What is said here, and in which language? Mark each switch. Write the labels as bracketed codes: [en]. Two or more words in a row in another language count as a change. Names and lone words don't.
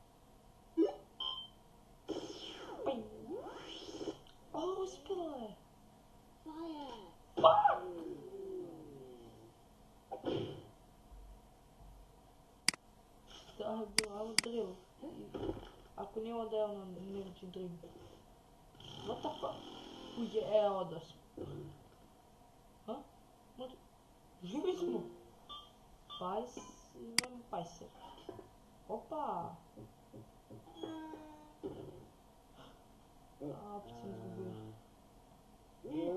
[hr] O, uspjelo je. Da je bilo ono drill. Ako nije onda je ono [en] energy drink. What the fuck? Uje, [hr] evo da smo. Ha? Živi smo. Imam pajser. Opa! Opet sam izgubio.